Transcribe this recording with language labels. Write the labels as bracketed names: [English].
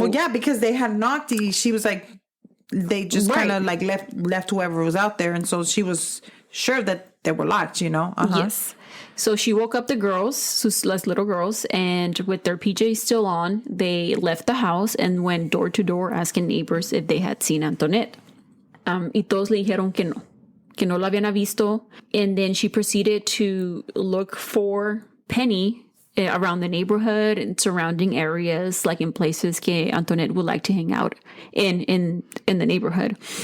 [English] well, yeah, because they had knocked. She was like, they just kind of like left whoever was out there, and so she was sure that they were locked. Uh-huh. Yes. So she woke up the girls, las little girls, and with their PJs still on, they left the house and went door to door asking neighbors if they had seen Anthonette. [Spanish] Y todos le dijeron que no la habían visto. [English] And then she proceeded to look for Penny around the neighborhood and surrounding areas, like in places que Anthonette would like to hang out in the neighborhood.